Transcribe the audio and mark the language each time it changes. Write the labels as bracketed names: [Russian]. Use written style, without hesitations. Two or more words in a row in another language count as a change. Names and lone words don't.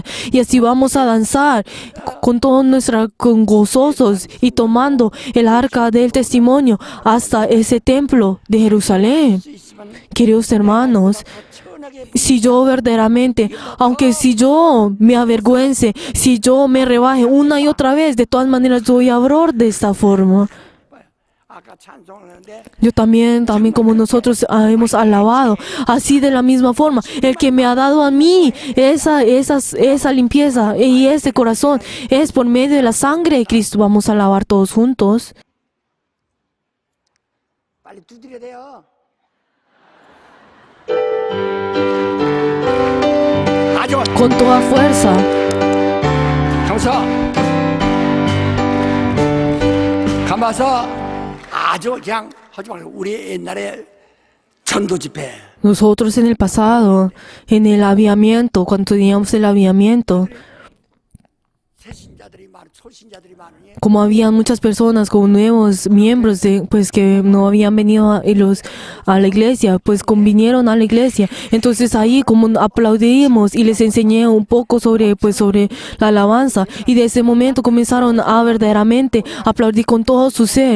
[Spanish] Y así vamos a danzar con gozosos y tomando el arca del testimonio hasta ese templo de Jerusalén. Queridos hermanos, si yo verdaderamente, aunque si yo me avergüence, si yo me rebaje una y otra vez, de todas maneras yo voy a orar de esta forma. [Korean] 아까 찬송하는데 [Spanish] Yo también como nosotros hemos alabado, así de la misma forma, el que me ha dado a mí esa limpieza y ese corazón es por medio de la sangre de Cristo. Vamos a alabar todos juntos. [Korean] 빨리 두드려야 돼요. 아주 [Spanish] Con toda fuerza. [Korean] 경서 가마서 아주 그냥 하지 말고 우리 옛날에 전도 집회 [Spanish] Nosotros en el pasado, en el avivamiento, cuando teníamos el avivamiento, [Korean] 새 신자들이 많은 초신자들이 많으니 [Spanish] como había muchas personas con nuevos miembros pues que no habían venido a la iglesia, pues convinieron a la iglesia. Entonces ahí como aplaudimos y les enseñé un poco sobre la alabanza, y de ese momento comenzaron a verdaderamente aplaudir con todo su ser.